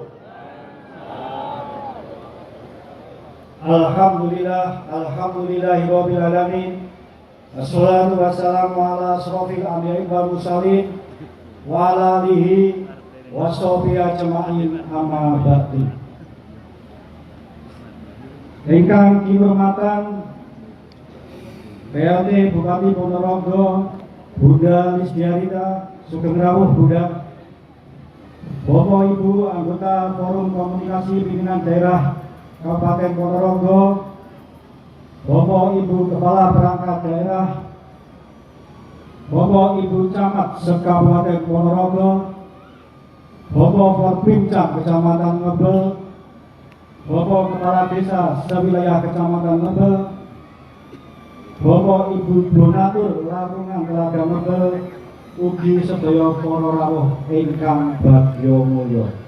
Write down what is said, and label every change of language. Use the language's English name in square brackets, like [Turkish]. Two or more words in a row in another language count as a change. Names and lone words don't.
[Arabic] الحمد لله رب العالمين. والصلاة والسلام على أشرف الأنبياء والمرسلين وعلى آله وصحبه أجمعين أما بعد. [Javanese] Ingkang kinurmatan PLT Bupati Ponorogo Bunda Lisdiarita Sugeng Rawuh Bunda, Bapak Ibu anggota Forum Komunikasi Pimpinan Daerah Kabupaten Ponorogo, Bapak Ibu Kepala Perangkat Daerah, Bapak Ibu Camat Sekabupaten Ponorogo, Bapak Forpimcam Kecamatan Ngebel, Bapak Kepala Desa sewilayah Kecamatan Ngebel, Bapak Ibu Donatur Larungan Telaga Ngebel, ugi sedaya para rawuh ingkang bagya mulya.